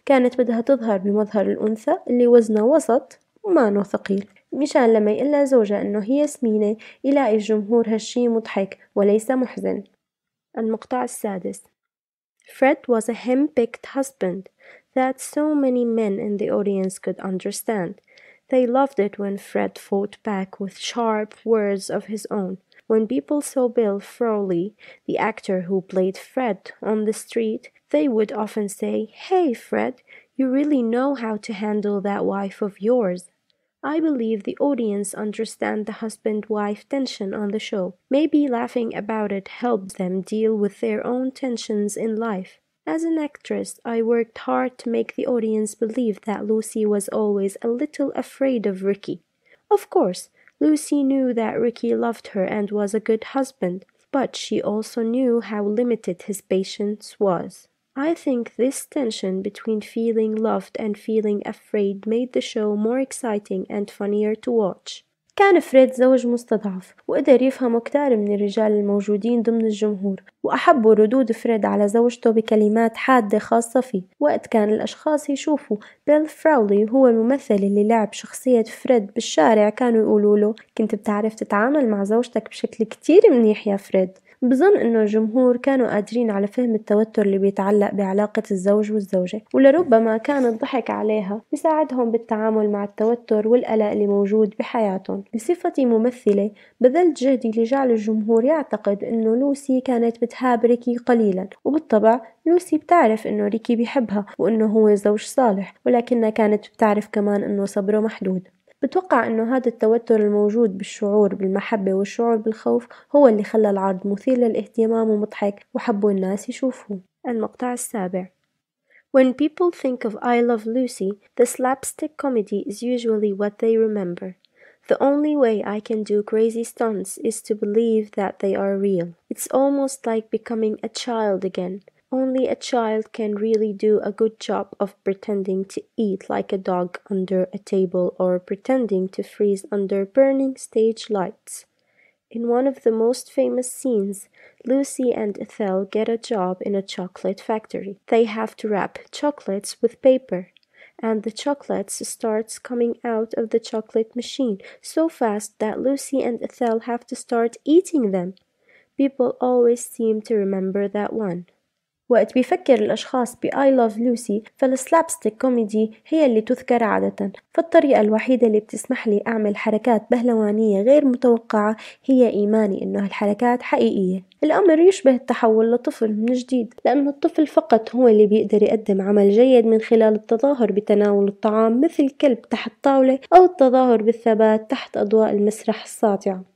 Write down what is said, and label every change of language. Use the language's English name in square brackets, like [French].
[Arabic] كانت بدها تظهر بمظهر الأنثى اللي وزنها وسط وما ثقيل، مشان لما يقلها زوجها إنه هي سمينة يلاقي الجمهور هالشي مضحك وليس محزن. المقطع السادس. [English] Fred was a hem-picked husband that so many men in the audience could understand. They loved it when Fred fought back with sharp words of his own. When people saw Bill Frawley, the actor who played Fred, on the street, they would often say, "Hey, Fred, you really know how to handle that wife of yours." I believe the audience understand the husband-wife tension on the show. Maybe laughing about it helped them deal with their own tensions in life. As an actress, I worked hard to make the audience believe that Lucy was always a little afraid of Ricky. Of course, Lucy knew that Ricky loved her and was a good husband, but she also knew how limited his patience was. I think this tension between feeling loved and feeling afraid made the show more exciting and funnier to watch. [Arabic] كان فريد زوج مستضعف وقدر يفهم كتار من الرجال الموجودين ضمن الجمهور، وأحبوا ردود فريد على زوجته بكلمات حادة خاصة فيه. وقت كان الأشخاص يشوفوا بيل فراولي هو الممثل اللي لعب شخصية فريد بالشارع كانوا يقولوا له كنت بتعرف تتعامل مع زوجتك بشكل كتير منيح يا فريد. بظن إنه الجمهور كانوا قادرين على فهم التوتر اللي بيتعلق بعلاقة الزوج والزوجة، ولربما كان الضحك عليها بيساعدهم بالتعامل مع التوتر والقلق اللي موجود بحياتهم. بصفتي ممثلة بذلت جهدي لجعل الجمهور يعتقد إنه لوسي كانت بتهاب ريكي قليلا، وبالطبع لوسي بتعرف إنه ريكي بيحبها وإنه هو زوج صالح، ولكنها كانت بتعرف كمان إنه صبره محدود. بتوقع إنه هذا التوتر الموجود بالشعور بالمحبة والشعور بالخوف هو اللي خلى العرض مثير للاهتمام ومضحك وحبوا الناس يشوفوه. المقطع السابع. [English] When people think of I Love Lucy, the slapstick comedy is usually what they remember. The only way I can do crazy stunts is to believe that they are real. It's almost like becoming a child again. Only a child can really do a good job of pretending to eat like a dog under a table or pretending to freeze under burning stage lights. In one of the most famous scenes, Lucy and Ethel get a job in a chocolate factory. They have to wrap chocolates with paper, and the chocolates starts coming out of the chocolate machine so fast that Lucy and Ethel have to start eating them. People always seem to remember that one. [Arabic] وقت بيفكر الأشخاص ب I Love Lucy فالسلابستيك كوميدي هي اللي تذكر عادة، فالطريقة الوحيدة اللي بتسمح لي أعمل حركات بهلوانية غير متوقعة هي إيماني إنه هالحركات حقيقية. الأمر يشبه التحول لطفل من جديد، لأن الطفل فقط هو اللي بيقدر يقدم عمل جيد من خلال التظاهر بتناول الطعام مثل كلب تحت طاولة أو التظاهر بالثبات تحت أضواء المسرح الساطعة.